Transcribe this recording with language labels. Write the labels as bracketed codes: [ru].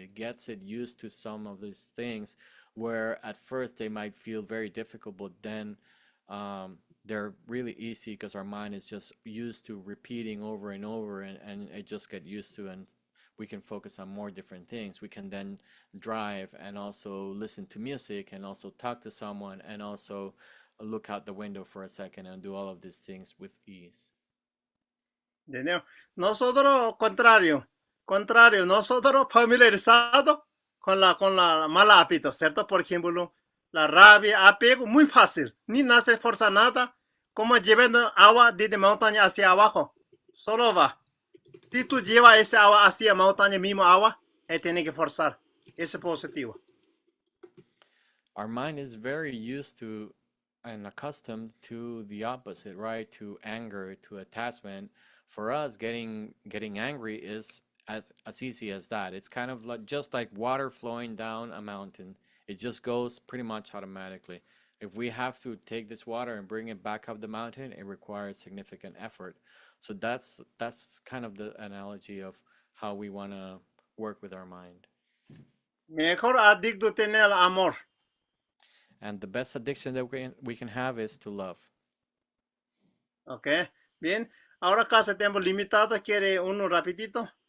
[en] It gets it used to some of these things where at first they might feel very difficult, but then they're really easy because our mind is just used to repeating over and over, and it just get used to. And we can focus on more different things. We can then drive and also listen to music and also talk to someone and also look out the window for a second and do all of these things with ease. [pt] ¿Entendeu? [es] Nosotros, contrario, nosotros familiarizados con la mala hábito, ¿cierto? Por ejemplo, la rabia, apego, muy fácil, ni nace esforzar nada, como llevando agua desde montaña hacia abajo, solo va. Si tú llevas esa agua hacia montaña, mismo agua, tiene que forzar, ese es positivo. [en] Our mind is very used to and accustomed to the opposite, right? To anger, to attachment. For us, getting angry is as easy as that. It's kind of like just like water flowing down a mountain. It just goes pretty much automatically. If we have to take this water and bring it back up the mountain, it requires significant effort. So that's kind of the analogy of how we want to work with our mind. [es] Mejor adicto tener amor. [en] And the best addiction that we can have is to love. [es] Ok, bien. Ahora casi tiempo limitado, ¿quiere uno rapidito?